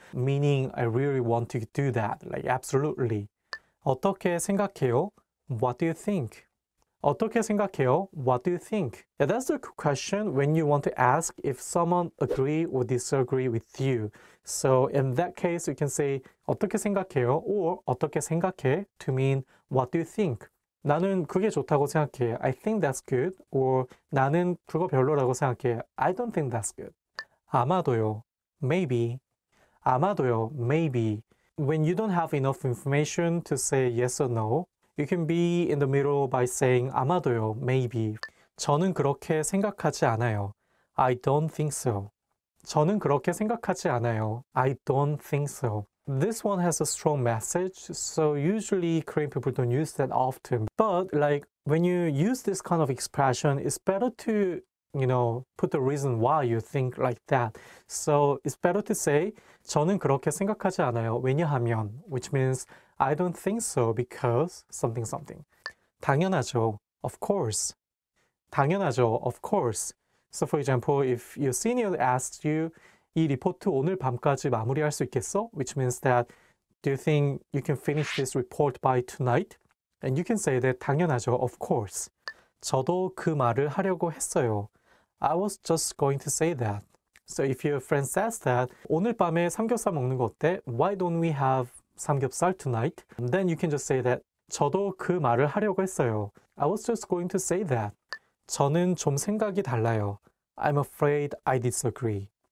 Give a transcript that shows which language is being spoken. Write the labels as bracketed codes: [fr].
[en] Meaning, I really want to do that. Like, absolutely. [ko] 어떻게 생각해요? [en] What do you think? [ko] 어떻게 생각해요? [en] What do you think? Yeah, that's the question when you want to ask if someone agree or disagree with you. So in that case, you can say [ko] 어떻게 생각해요? Or 어떻게 생각해? [en] To mean what do you think? [ko] 나는 그게 좋다고 생각해. [en] I think that's good. [ko] Or 나는 그거 별로라고 생각해. [en] I don't think that's good. [ko] 아마도요. [en] Maybe. 아마도요. Maybe. When you don't have enough information to say yes or no, you can be in the middle by saying [ko] 아마도요, [en] maybe. [ko] 저는 그렇게 생각하지 않아요. [en] I don't think so. [ko] 저는 그렇게 생각하지 않아요. [en] I don't think so. This one has a strong message, so usually Korean people don't use that often. But like when you use this kind of expression, it's better to, put the reason why you think like that. So it's better to say [ko] 저는 그렇게 생각하지 않아요. 왜냐하면, [en] which means I don't think so because something something. [ko] 당연하죠. [en] Of course. 당연하죠. Of course. So for example, if your senior asks you [ko] 이 리포트 오늘 밤까지 마무리할 수 있겠어? [en] Which means that do you think you can finish this report by tonight? And you can say that [ko] 당연하죠. [en] Of course. [ko] 저도 그 말을 하려고 했어요. [en] I was just going to say that. So if your friend says that [ko] 오늘 밤에 삼겹살 먹는 거 어때? [en] Why don't we have 삼겹살 tonight? Then you can just say that [ko] 저도 그 말을 하려고 했어요. [en] I was just going to say that. [ko] 저는 좀 생각이 달라요. [en] I'm afraid I disagree.